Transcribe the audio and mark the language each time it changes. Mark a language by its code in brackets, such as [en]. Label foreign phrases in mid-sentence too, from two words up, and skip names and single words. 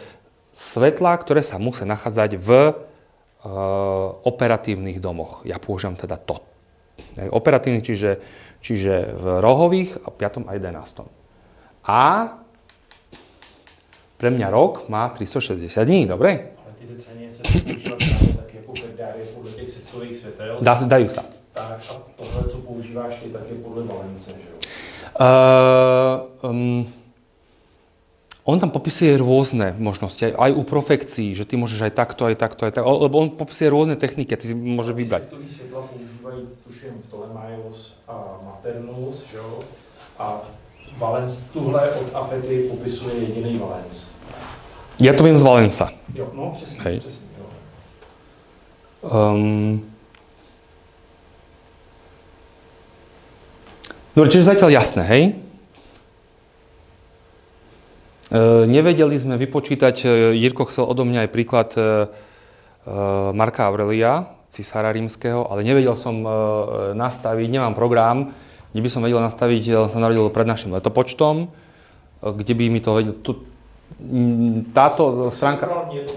[sk] Čiže svetla, ktoré sa musia nachádzať v operatívnych domoch. Ja používam teda to. Operatívnych, čiže v rohových a 5. a 11. A pre mňa rok má 360 dní, dobre? [cs] Ale ty decenie [sk] sa používajú [cs] právě tak jako ferdárie podle těch světových světel. [sk] Dajú sa. [cs] Tak a tohle, co používáš ty, tak je podle Valence, že jo? [sk] On tam popisuje rôzne možnosti, aj u profekcií, že ty môžeš aj takto, lebo on popisuje rôzne techniky a ty si môžeš vybrať. [cs] Světový světla používají, tuším, Ptolemaios a Maternus, že jo? A Valens, tuhle od Afety popisuje jediný Valens. [sk] Ja to viem z Valensa. [cs] Jo, no přesně, [sk] Hej. [cs] přesně, jo. [sk] Dobre, čiže zatiaľ jasné, hej? Nevedeli sme vypočítať, Jirko chcel odo mňa aj príklad Marka Aurelia, cisára rímskeho, ale nevedel som nastaviť, nemám program, kde by som vedel nastaviť, on sa narodil pred našim letopočtom, kde by mi to vedel, táto stránka...